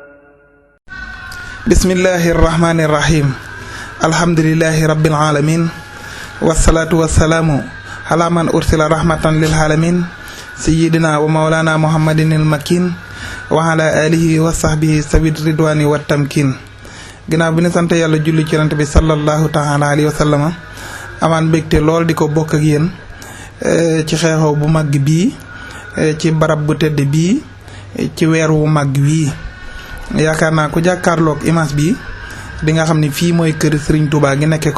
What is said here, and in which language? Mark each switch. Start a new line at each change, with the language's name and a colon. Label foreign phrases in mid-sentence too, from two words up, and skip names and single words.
Arabic: بسم الله الرحمن الرحيم الحمد لله رب العالمين والصلاة والسلام على من أرسل رحمة للعالمين سيدنا ومولانا محمد المكين وعلى آله وصحبه سوي الرضوان والتمكين
Wolof: ginnaaw bi ñu sant yàlla julli ci yonent bi
Arabic: صلى الله تعالى عليه وسلم
Wolof: amaan mbégte lool di ko bokk ak yéen ci xeexoo bu mag bii ci barab bu tedd bii ci weer wu mag wii yaakaar naa ku jàkkaarloog image bi di nga xam ne fii mooy kër Serigne Touba gi nekkee